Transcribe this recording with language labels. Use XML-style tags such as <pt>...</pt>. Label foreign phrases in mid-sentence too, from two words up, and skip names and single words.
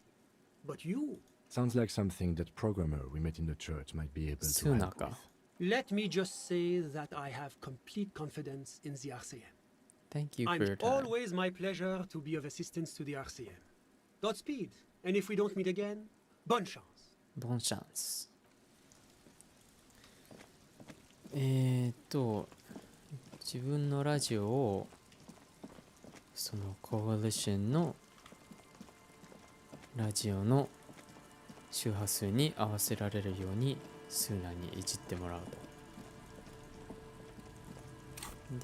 <en>But you... Sounds like something that programmer we met in the church might be able to help with. Let me just say that I have complete confidence in the RCM. Thank you for your And time. always my pleasure to be of assistance to the RCM. Godspeed, and if we don't meet again,</en> <fr>bonne chance. Bonne chance.</fr> <ja>自分のラジオをそのコアリションのラジオの周波数に合わせられるようにスーナにいじってもらうと。</ja>